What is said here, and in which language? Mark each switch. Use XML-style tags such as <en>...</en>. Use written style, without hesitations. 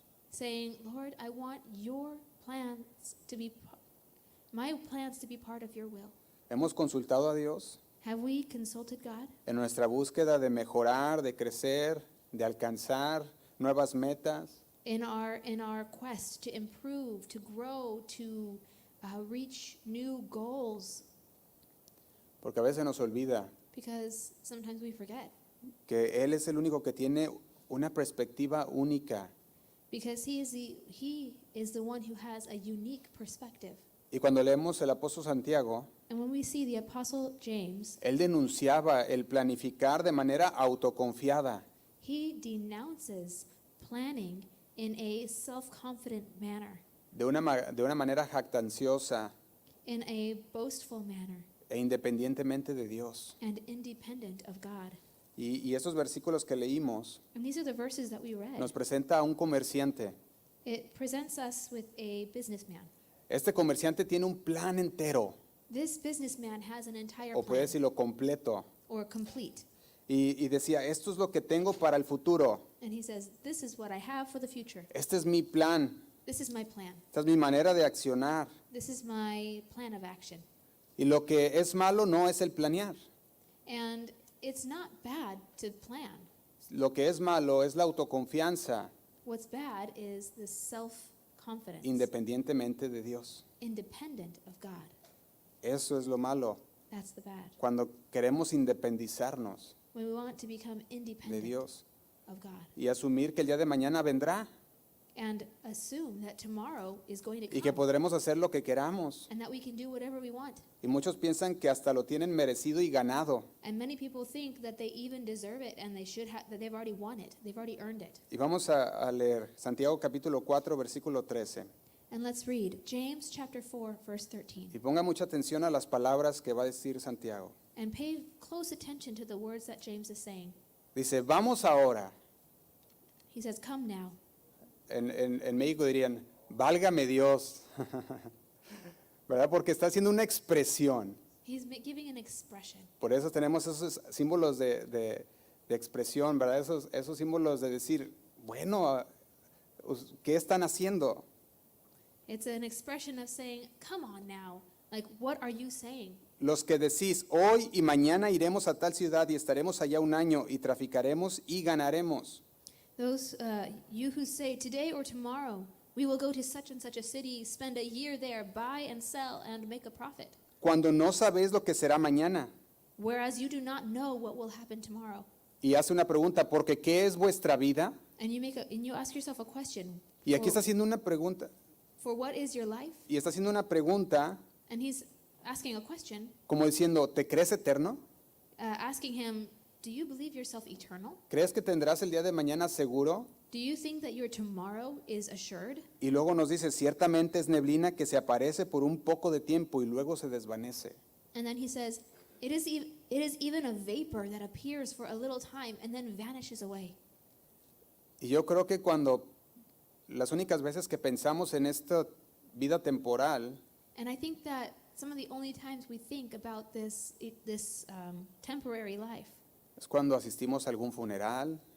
<en>Saying, Lord, I want your plans to be, my plans to be part of your will.</en> <es>¿Hemos consultado a Dios</es> <en>Have we consulted God</en> <es>en nuestra búsqueda de mejorar, de crecer, de alcanzar nuevas metas?</es> <en>in our quest to improve, to grow, to reach new goals?</en> <es>Porque a veces nos olvida</es> <en>Because sometimes we forget.</en> <es>que Él es el único que tiene una perspectiva única.</es> <en>Because he is the one who has a unique perspective.</en> <es>Y cuando leemos el apóstol Santiago,</es> <en>And when we see the Apostle James,</en> <es>él denunciaba el planificar de manera autoconfiada.</es> <en>he denounces planning in a self-confident manner,</en> <es>De una manera jactanciosa</es> <en>in a boastful manner,</en> <es>e independientemente de Dios.</es> <en>and independent of God.</en> <es>Y esos versículos que leímos</es> <en>And these are the verses that we read.</en> <es>nos presenta a un comerciante.</es> <en>It presents us with a businessman.</en> <es>Este comerciante tiene un plan entero,</es> <en>This businessman has an entire</en> <es>o puede decirlo completo.</es> <en>or complete.</en> <es>Y decía, esto es lo que tengo para el futuro.</es> <en>And he says, this is what I have for the future.</en> <es>Este es mi plan.</es> <en>This is my plan.</en> <es>Esta es mi manera de accionar.</es> <en>This is my plan of action.</en> <es>Y lo que es malo no es el planear.</es> <en>And it's not bad to plan.</en> <es>Lo que es malo es la autoconfianza,</es> <en>What's bad is the self-confidence,</en> <es>independientemente de Dios.</es> <en>independent of God.</en> <es>Eso es lo malo.</es> <en>That's the bad.</en> <es>Cuando queremos independizarnos</es> <en>When we want to become</en> <es>de</es> <en>independent</en> <es>Dios</es> <en>of God</en> <es>y asumir que el día de mañana vendrá</es> <en>and assume that tomorrow is going to</en> <es>y que podremos hacer lo que queramos.</es> <en>and that we can do whatever we want.</en> <es>Y muchos piensan que hasta lo tienen merecido y ganado.</es> <en>And many people think that they even deserve it and they should have, that they've already won it. They've already earned it.</en> <es>Y vamos a leer Santiago capítulo 4, versículo 13.</es> <en>And let's read James chapter 4, verse 13.</en> <es>Y ponga mucha atención a las palabras que va a decir Santiago.</es> <en>And pay close attention to the words that James is saying.</en> <es>Dice, vamos ahora.</es> <en>He says, come now.</en> <es>En México dirían, válgame Dios. ¿Verdad? Porque está haciendo una expresión.</es> <en>He's giving an expression.</en> <es>Por eso tenemos esos símbolos de expresión, ¿verdad? Esos símbolos de decir, bueno, ¿qué están haciendo?</es> <en>It's an expression of saying, come on now. Like, what are you saying?</en> <es>Los que decís, hoy y mañana iremos a tal ciudad y estaremos allá un año y traficaremos y ganaremos.</es> <en>Those, you who say, today or tomorrow, we will go to such and such a city, spend a year there, buy and sell, and make a profit.</en> <es>Cuando no sabéis lo que será mañana.</es> <en>Whereas you do not know what will happen tomorrow.</en> <es>Y hace una pregunta, porque ¿qué es vuestra vida?</es> <en>And you ask yourself a question.</en> <es>Y aquí está haciendo una pregunta.</es> <en>For what is your life?</en> <es>Y está haciendo una pregunta</es> <en>And he's asking a question,</en> <es>como diciendo, ¿te crees eterno?</es> <en>asking him, do you believe yourself eternal?</en> <es>¿Crees que tendrás el día de mañana seguro?</es> <en>Do you think that your tomorrow is assured?</en> <es>Y luego nos dice, ciertamente es neblina que se aparece por un poco de tiempo y luego se desvanece.</es> <en>And then he says, it is even a vapor that appears for a little time and then vanishes away.</en> <es>Y yo creo que cuando las únicas veces que pensamos en esta vida temporal</es> <en>And I think that some of the only times we think about this temporary life</en> <es>es cuando asistimos a algún funeral</es>